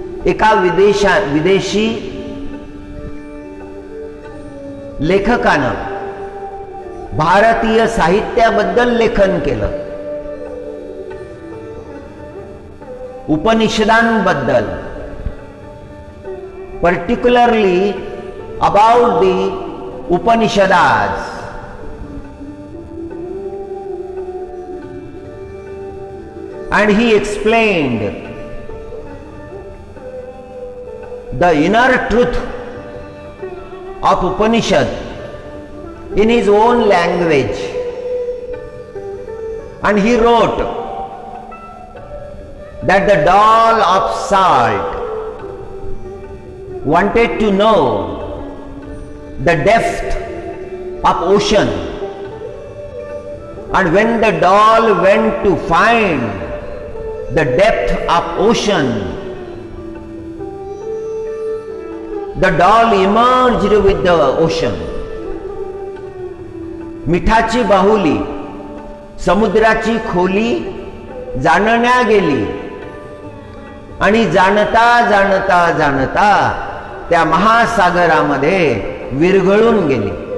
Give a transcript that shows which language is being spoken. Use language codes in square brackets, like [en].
[mr] एका विदेशी लेखकानं भारतीय साहित्याबद्दल लेखन केलं, उपनिषदांबद्दल, [en] particularly about the Upanishads. And he explained the inner truth of Upanishad in his own language. And he wrote that the doll of salt wanted to know the depth of ocean, and when the doll went to find the depth of ocean, the doll emerged with the ocean. [mr] मिठाची बाहुली समुद्राची खोली जाणण्या गेली आणि जाणता जाणता जाणता त्या महासागरामध्ये विरघळून गेली।